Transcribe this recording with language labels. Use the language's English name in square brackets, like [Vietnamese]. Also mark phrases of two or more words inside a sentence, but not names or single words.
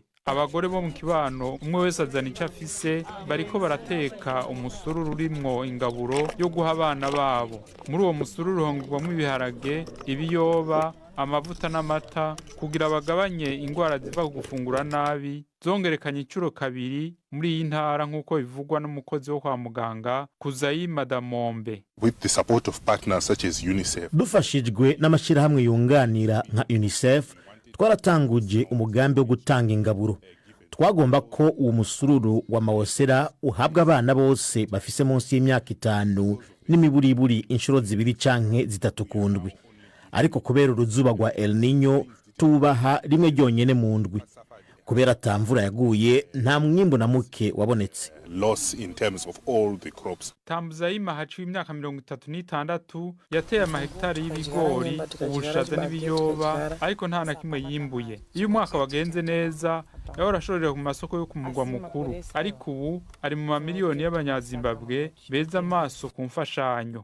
[Rundi] Abagore bo mu kibano umwe wese azana icyo afise bariko barateka umusururu urimwo ingaburo yo guha abana babo. Muri uwo musururu hongwamwo ibiharage, ibiyoba, amavuta n'amata kugira bagabanye ingwara ziva ku gufungura nabi. Zongerekanye incuro kabiri muri iyi ntara nk'uko bivugwa n'umukozi wo kwa muganga Kuzayi Madamombe. [English] With the support of partners such as UNICEF. [Rundi] Dufashijwe n'amashirahamwe yunganira nka UNICEF twaratanguje umugambi wo gutanga ingaburo. Twagomba ko uwo musururu wa Mawosera uhabwa abana bose bafise munsi y'imyaka 5 n'imiburiburi inshuro 2 canke 3 kundwi. Ariko kubera uruzuba rwa El Niño tubaha rimwe ryonyene mu ndwi. Kubera tamvura yaguye nta mwimbo na muke wabonetse. [English] Loss in terms of all the crops. [Rundi] Tambuzayima haciwe imyaka 36 yateye amahektari y'ibigori, ubushaza n'ibiyoba ariko nta na kimwe yimbuye. Iyo umwaka wagenze neza yahora ashorera ku masoko yo ku mugwa mukuru, ariko ubu ari mu mamiliyoni y'abanyazimbabwe beza amaso ku mfashanyo.